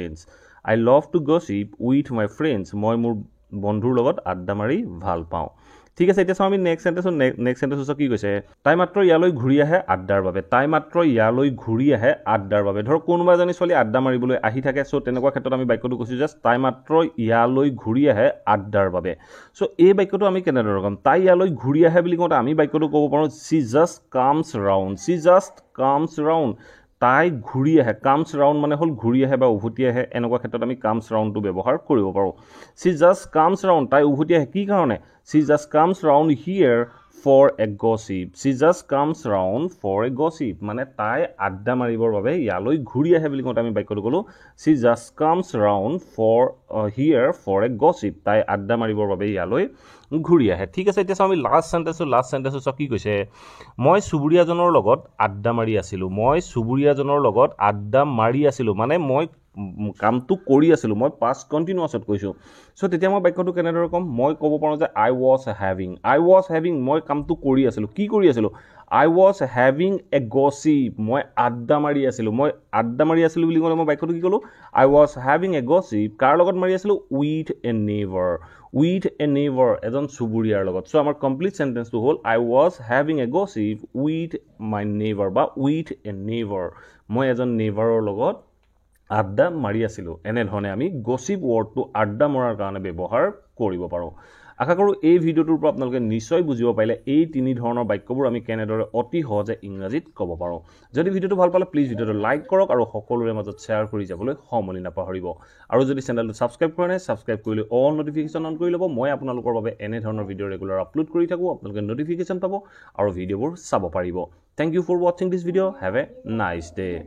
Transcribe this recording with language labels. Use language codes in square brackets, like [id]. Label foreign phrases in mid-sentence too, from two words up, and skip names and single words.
[en] my friends [as] মই মোৰ বন্ধুৰ লগত আড্ডা মাৰি ভাল পাওঁ ঠিক আছে এতিয়া চাওঁ আমি [en] next sentence [as] কি কৈছে তাই মাত্ৰ ইয়ালৈ ঘূৰি আহে আড্ডাৰ বাবে তাই মাত্ৰ ইয়ালৈ ঘূৰি আহে আড্ডাৰ বাবে ধৰ কোনোবা এজনী ছোৱালী আড্ডা মাৰিবলৈ আহি থাকে সো তেনেকুৱা ক্ষেত্ৰত আমি বাক্যটো কৈছো জাস্ট তাই মাত্ৰ ইয়ালৈ ঘূৰি আহে আড্ডাৰ বাবে সো এই বাক্যটো আমি কেনেদৰে ক'ম তাই ইয়ালৈ ঘূৰি আহে বুলি কওঁতে আমি বাক্যটো ক'ব পাৰোঁ [en] she just comes round [as] তাই ঘূৰি আহে [en] comes round [as] মানে হ'ল ঘূৰি আহে বা উভতি আহে এনেকুৱা ক্ষেত্ৰত আমি [en] comes round [as] ব্যৱহাৰ কৰিব পাৰোঁ [en] she just comes round [as] তাই উভতি আহে কি কাৰণে [en] she just comes round here for a gossip she just comes round for a gossip [as] মানে তাই আড্ডা মাৰিবৰ বাবে ইয়ালৈ ঘূৰি আহে বুলি কওঁতে আমি বাক্যটো ক'লোঁ [en] she just comes round for here for a gossip [as] তাই আড্ডা মাৰিবৰ বাবে ইয়ালৈ ঘূৰি আহে ঠিক আছে এতিয়া চাওঁ আমি [en] last sentence [as] কি কৈছে মই চুবুৰীয়াজনৰ লগত আড্ডা মাৰি আছিলোঁ মানে মই কামটো কৰি আছিলোঁ মই [en] past continuous [as] কৈছোঁ সো তেতিয়া মই বাক্যটো কেনেদৰে ক'ম মই ক'ব পাৰোঁ যে [en] I was having [as] মই কামটো কৰি আছিলোঁ কি কৰি আছিলোঁ [en] I was having a gossip [as] মই আড্ডা মাৰি আছিলোঁ বুলি ক'লে মই বাক্যটো কি ক'লোঁ [en] I was having a gossip [as] কাৰ লগত মাৰি আছিলোঁ [en] with a neighbor [as] এজন চুবুৰীয়াৰ লগত সো আমাৰ [en] complete sentence [as] হ'ল [en] I was having a gossip with my neighbor [as] বা [en] with a neighbor [as] মই এজন নেইবাৰৰ লগত আড্ডা মাৰি আছিলোঁ এনেধৰণে আমি [en] gossip word [as] আড্ডা মৰাৰ কাৰণে ব্যৱহাৰ কৰিব পাৰোঁ আশা কৰোঁ এই ভিডিঅ'টোৰ পৰা আপোনালোকে নিশ্চয় বুজিব পাৰিলে এই তিনি ধৰণৰ বাক্যবোৰ আমি কেনেদৰে অতি সহজে ইংৰাজীত ক'ব পাৰোঁ যদি ভিডিঅ'টো ভাল পালে প্লিজ ভিডিঅ'টো লাইক কৰক আৰু সকলোৰে মাজত শ্বেয়াৰ কৰি যাবলৈ সমলি নাপাহৰিব আৰু যদি চেনেলটো ছাবস্ক্ৰাইব কৰা নাই ছাবস্ক্ৰাইব কৰিলে [en] all notification on [as] কৰি ল'ব মই আপোনালোকৰ বাবে এনে ধৰণৰ ভিডিঅ' [en] regular upload [as] কৰি থাকোঁ আপোনালোকে নটিফিকেশ্যন পাব আৰু ভিডিঅ'বোৰ চাব পাৰিব [en] thank you for watching this video have a nice day